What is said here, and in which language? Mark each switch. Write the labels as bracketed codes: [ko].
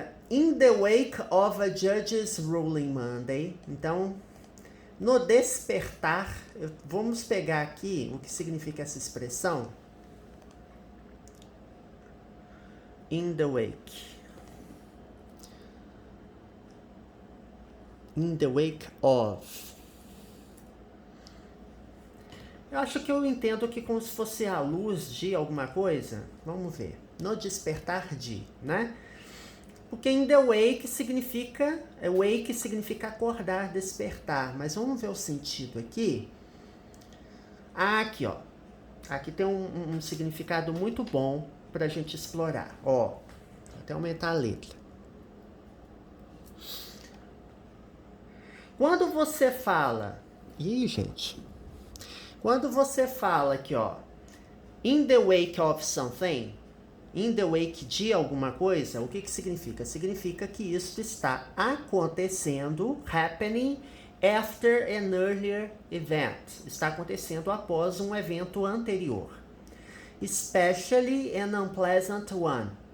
[en] In the wake of a judge's ruling Monday. [pt] Então, no despertar, vamos pegar aqui o que significa essa expressão. [en] In the wake. In the wake of. [pt] Eu acho que eu entendo que como se fosse a luz de alguma coisa. Vamos ver. No despertar de, né? Porque in the wake significa... Wake significa acordar, despertar. Mas vamos ver o sentido aqui. Aqui, ó. Aqui tem um significado muito bom pra gente explorar. Ó, vou até aumentar a letra. Quando você fala... Ih, gente. Quando você fala aqui, ó. [en] In the wake of something... [pt] In the wake de alguma coisa, o que significa? Significa que isso está acontecendo, [en] happening after an earlier event. [pt] Está acontecendo após um evento anterior. [en] Especially an unpleasant one.